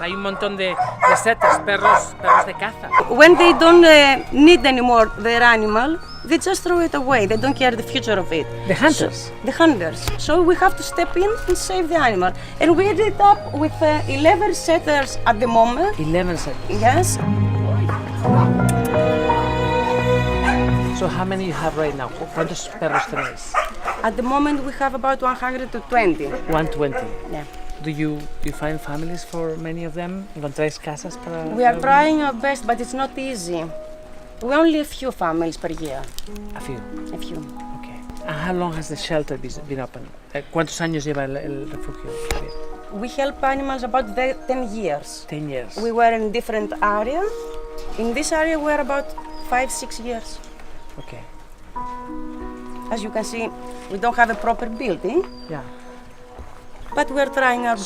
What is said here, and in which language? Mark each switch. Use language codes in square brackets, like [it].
[es] Hay un montón de setters, perros de caza. [en] When they don't need anymore their animal, they just throw it away. They don't care the future of it. The hunters. The hunters. So we have to step in and save the animal. And we ended up with 11 setters at the moment. 11 setters. Yes. So how many you have right now? [es] ¿Cuántos perros tenéis? [en] At the moment we have about 120. 120. Yeah. Do you find families for many of them? [es] ¿Encontráis casas para? [en] We are trying our best, but it's not easy. We only a few families per year. A few. A few. Okay. And how long has the shelter been open? [es] ¿Cuántos años lleva el refugio? [en] We help animals about 10 years. 10 years. We were in different area. In this area we are about 5-6 years. Okay. As you can see, we don't have a proper building. Yeah. But we are trying our best.